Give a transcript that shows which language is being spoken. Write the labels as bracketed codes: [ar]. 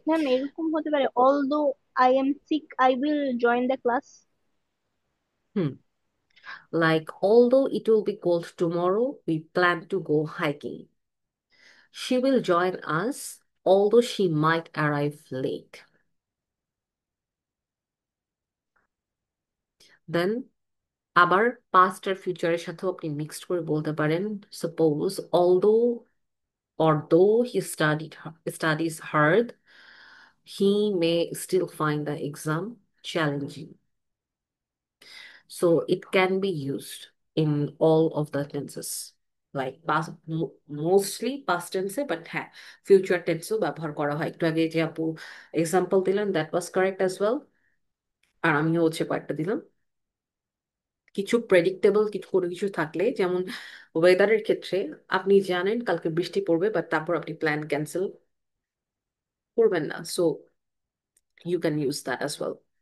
[en] ma'am [bn] এরকম হতে পারে, [en] Although I am sick I will join the class. Hmm, like although it will be cold tomorrow, we plan to go hiking. She will join us, although she might arrive late. Then [bn] আবার past আর future সাথেও আপনি mixed করে বলতে পারেন, [en] suppose although or though he studies hard, he may still find the exam challenging. So it can be used in all of the tenses. Like past, mostly past tense, but হ্যাঁ future tense [bn] ও ব্যবহার করা হয়। একটু আগে যে আপু example দিলেন, [en] That was correct as well. [bn] আর আমিও হচ্ছে কয়েকটা দিলাম। কিছু প্রেডিক্টেবল কিছু কোনো কিছু থাকলে, যেমন ওয়েদারের ক্ষেত্রে আপনি জানেন কালকে বৃষ্টি পড়বে, বাট তারপর আপনি প্ল্যান ক্যান্সেল করবেন না, [en] So you can use that as well.